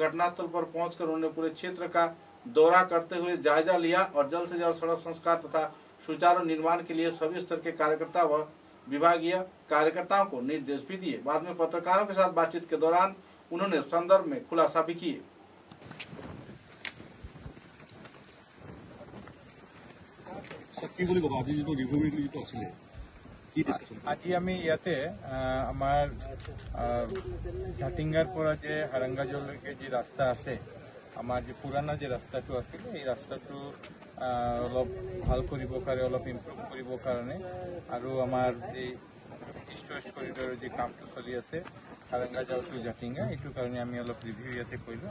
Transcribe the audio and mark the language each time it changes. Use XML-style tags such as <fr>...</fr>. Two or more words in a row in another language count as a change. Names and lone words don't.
<hi>घटनास्थल पर पहुंचकर उन्होंने पूरे क्षेत्र का दौरा करते हुए जायजा लिया और जल्द से जल्द सड़क संस्कार तथा सुचारू निर्माण के लिए सभी स्तर के कार्यकर्ता व विभागीय कार्यकर्ताओं को निर्देश भी दिए। बाद में पत्रकारों के साथ बातचीत के दौरान उन्होंने संदर्भ में खुलासा भी किए।</hi> <as>আজি আমি ইয়াতে আমাৰ ঝাটিংগাৰ পৰা যে হাৰাংগাজলৈকে যে ৰাস্তা আছে, আমাৰ যে পুৰণা যে ৰাস্তাটো আছিল এই ৰাস্তাটো অলপ ভাল কৰিবৰ কাৰণে অলপ ইম্প্ৰুভ কৰিবৰ কাৰণে আৰু আমাৰ যে</as> <en>east west corridor</en> <as>যে কামটো চলি আছে হাৰাংগা যাও টু জাটিংগা এইটো কাৰণে আমি অলপ ৰিভিউ ইয়াতে কৰিলোঁ।</as>